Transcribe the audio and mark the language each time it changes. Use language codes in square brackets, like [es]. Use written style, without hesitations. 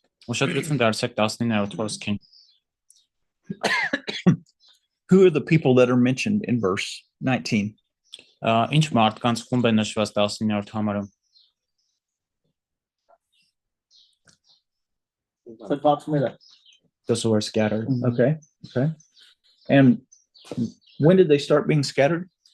[hy] Ուշադրություն դարձեք 19-րդ խոսքին։ [en] Who are the people that are mentioned in verse 19? [hy] Ինչ մարդկանց խումբ է նշված 19-րդ համարում։ [en] Those who were scattered. Okay. Okay. And when did they start being scattered?